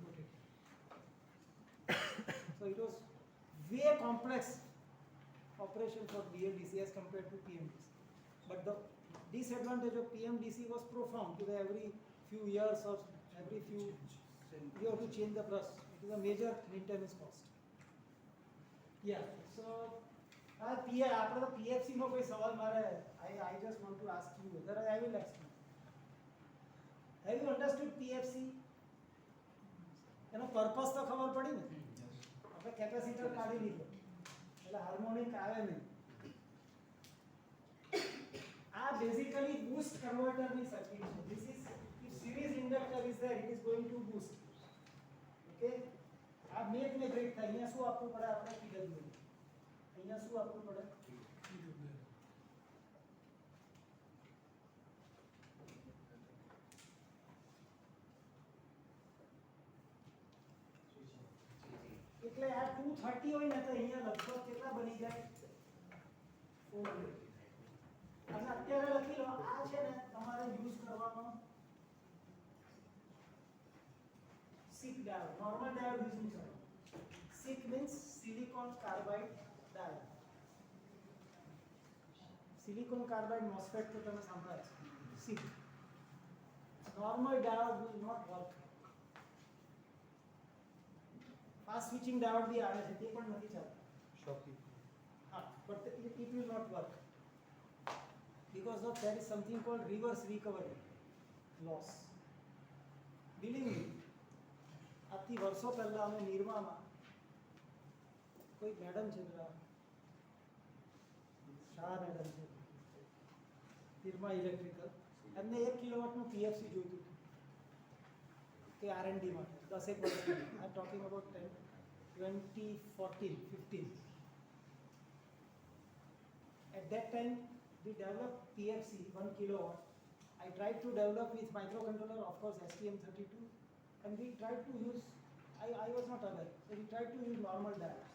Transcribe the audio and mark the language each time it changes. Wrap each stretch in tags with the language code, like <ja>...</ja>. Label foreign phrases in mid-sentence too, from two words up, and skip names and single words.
<en>So it was way complex operation for BLDC as compared to PMDC. But the disadvantage of PMDC was profound. Because every few years or every few, you have to change the brush. It is a major maintenance cost. Yeah. So,</en> <gu>આપણે તો PFC નો કોઈ સવાલ મારે</gu> <en>I just want to ask you. Otherwise I will explain. Have you understood PFC?</en> <gu>એનો પર્પસ તો ખબર પડી ને? આપણે કેપેસિટર કાઢી લીધો એટલે હાર્મોનિક આવે નહીં. આ બેઝિકલી</gu> <en>boost converterની</en> <gu>સર્કિટ છે.</gu> <en>This is if series inductor is there, it is going to boost.</en> <gu>Okay? આ મેક ને બ્રેક થાય. અહીંયા શું આપવું પડે આપણે PWM. અહીંયા શું આપવું પડે? એટલે આ 230 હોય ને તો અહીંયા લગભગ કેટલા બની જાય? 400. અને અત્યારે લખી લો આ છે ને તમારે યુઝ કરવાનો</gu> <en>SiC diode. normal diode</en> <gu>યુઝ નહીં કરવાનો.</gu> <en>SiC means silicon carbide diode. silicon carbide MOSFET</en> <gu>તો તમે સાંભળ્યા છે. SiC.</gu> <en>Normal diode will not work. Fast switching diode</en> <gu>भी આવે છે તે પણ નથી ચાલતું.</gu> <en>Shocking. But it will not work because of there is something called reverse recovery loss. Believe me,</en> <gu>આથી વર્ષો પહેલા અમે નિર્મામાં કોઈ મેડમ છે પેલા શાહ મેડમ છે નિર્મા ઇલેક્ટ્રિકલ, એમને 1 કિલોવોટનું PFC જોઈતું હતું કે R&D માટે 10 વર્ષ પહેલા.</gu> <en>I am talking about 2014-15. At that time, we developed PFC 1 kilowatt. I tried to develop with microcontroller, of course, STM32, and we tried to use. I was not aware, so we tried to use normal diodes.</en>